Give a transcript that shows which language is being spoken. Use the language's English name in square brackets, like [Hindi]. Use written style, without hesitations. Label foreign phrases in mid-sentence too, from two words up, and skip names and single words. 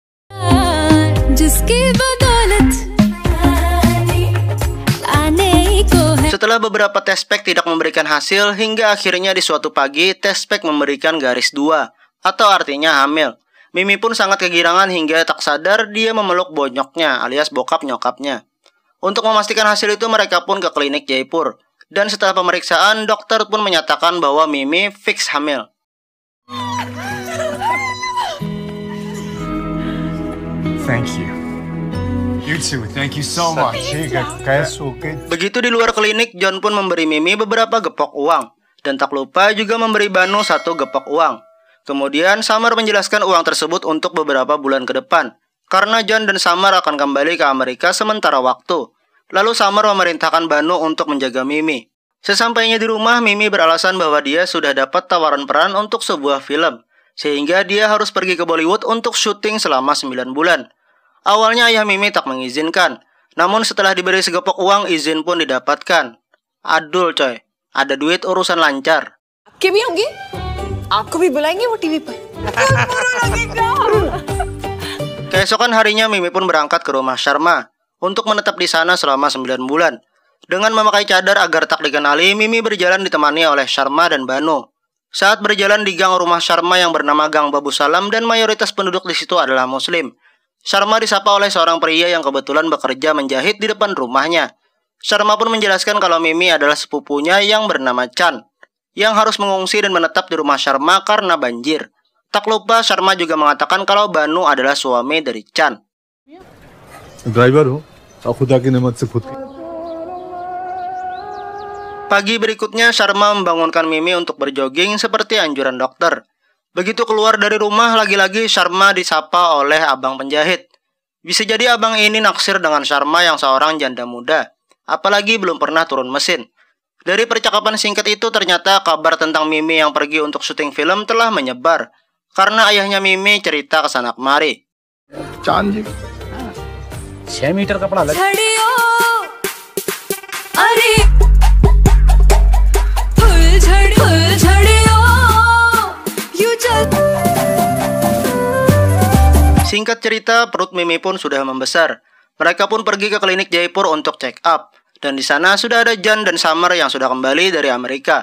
[Indonesian] Setelah beberapa [English] test pack [Indonesian] tidak memberikan hasil, hingga akhirnya di suatu pagi [English] test pack [Indonesian] memberikan garis 2, atau artinya hamil. Mimi pun sangat kegirangan hingga tak sadar dia memeluk bonyoknya alias bokap nyokapnya. Untuk memastikan hasil itu mereka pun ke klinik Jaipur. Dan setelah pemeriksaan, dokter pun menyatakan bahwa Mimi fix hamil. [English] Thank you. You too. Thank you so much. [Indonesian] Begitu di luar klinik, John pun memberi Mimi beberapa gepok uang. Dan tak lupa juga memberi Banu 1 gepok uang. Kemudian Summer menjelaskan uang tersebut untuk beberapa bulan ke depan. Karena John dan Summer akan kembali ke Amerika sementara waktu. Lalu Summer memerintahkan Banu untuk menjaga Mimi. Sesampainya di rumah, Mimi beralasan bahwa dia sudah dapat tawaran peran untuk sebuah film. Sehingga dia harus pergi ke Bollywood untuk syuting selama 9 bulan. Awalnya ayah Mimi tak mengizinkan. Namun setelah diberi segepok uang, izin pun didapatkan. Adul coy, ada duit urusan lancar. [Hindi] आपके भी होंगे? आपको भी बुलाएंगे वो टीवी पर? [Indonesian] Keesokan harinya Mimi pun berangkat ke rumah Sharma untuk menetap di sana selama 9 bulan. Dengan memakai cadar agar tak dikenali, Mimi berjalan ditemani oleh Sharma dan Banu. Saat berjalan di gang rumah Sharma yang bernama Gang Babu Salam dan mayoritas penduduk di situ adalah Muslim, Sharma disapa oleh seorang pria yang kebetulan bekerja menjahit di depan rumahnya. Sharma pun menjelaskan kalau Mimi adalah sepupunya yang bernama Chan, yang harus mengungsi dan menetap di rumah Sharma karena banjir. Tak lupa Sharma juga mengatakan kalau Banu adalah suami dari Chan. [Hindi] ड्राइवर हो और खुदा की नेमत से खुद [Indonesian] Pagi berikutnya, Sharma membangunkan Mimi untuk berjogging seperti anjuran dokter. Begitu keluar dari rumah, lagi-lagi Sharma disapa oleh abang penjahit. Bisa jadi abang ini naksir dengan Sharma yang seorang janda muda, apalagi belum pernah turun mesin. Dari percakapan singkat itu, ternyata kabar tentang Mimi yang pergi untuk syuting film telah menyebar, karena ayahnya Mimi cerita ke sana kemari. [Hindi] चांद जी 6 मीटर कपड़ा लग [Indonesian] Singkat cerita, perut Mimi pun sudah membesar. Mereka pun pergi ke klinik Jaipur untuk [English] check up. [Indonesian] Dan di sana sudah ada Jan dan Samar yang sudah kembali dari Amerika.